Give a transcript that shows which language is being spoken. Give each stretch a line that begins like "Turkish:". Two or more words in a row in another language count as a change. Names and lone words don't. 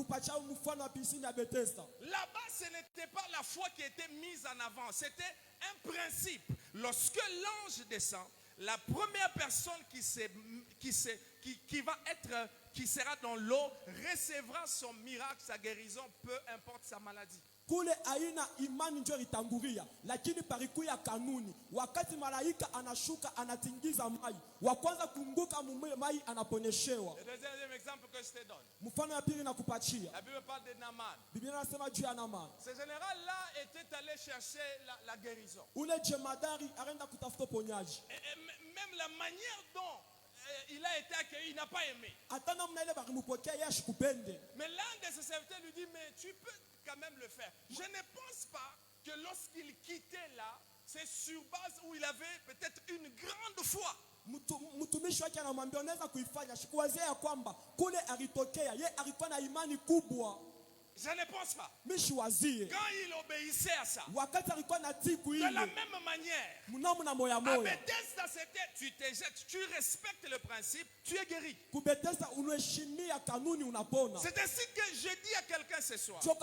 French: Là-bas, ce n'était pas la foi qui était mise en avant, c'était un principe. Lorsque l'ange descend, la première personne qui sera dans l'eau recevra son miracle, sa guérison, peu importe sa maladie.
Swahili: Kule aina imani ndio itangulia, lakini parikuya kanuni. Wakati malaika anashuka anatingiza mai, wa kwanza kunguka mai anaponyeshewa.
French: Le deuxième exemple que je te donne.
Swahili: Mfano ya pili nakupatia.
French: La Bible parle de Naaman.
Swahili: Biblia inasema juu ya Naaman.
French: Ce général-là était allé chercher la guérison.
Swahili: Ule jemadari arenda kutafuta ponyaji.
French: Même la manière dont il a été accueilli, il n'a pas aimé. Mais l'un de ses serviteurs lui dit, mais tu peux quand même le faire. Je ne pense pas que lorsqu'il quittait là, c'est sur base où il avait peut-être une grande foi.
Swahili: Mtumishi wake anamwambia unaweza kuifanya, sikuwazia ya kwamba kule alitokea ye alikuwa na imani kubwa.
French: Je ne pense pas. Quand il obéissait à ça, de la même manière, à Bethesda, c'était tu te jettes, tu respectes le principe, tu es guéri. C'est ainsi que je dis à quelqu'un ce soir.